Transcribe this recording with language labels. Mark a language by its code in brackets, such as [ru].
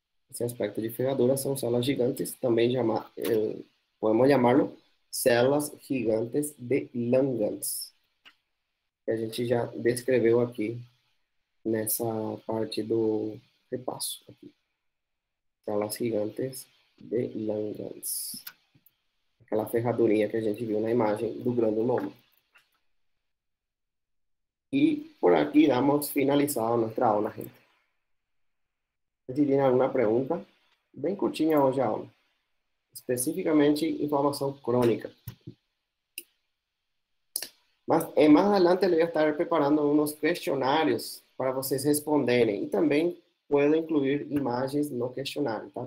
[pt] Esse aspecto de ferradura são células gigantes, também podemos chamá-lo células gigantes de Langerhans, que a gente já descreveu aqui nessa parte do repasso. Aqui. Células gigantes de Langerhans. Aquela ferradurinha que a gente viu na imagem do granuloma. [es] Y por aquí damos finalizado nuestra aula, gente. Si tienen alguna pregunta, [pt] bem curtinha hoje a aula. Especificamente inflamação crônica. Mas mais adelante eu vou estar preparando uns questionários para vocês responderem. E também puedo incluir imagens no questionário, tá?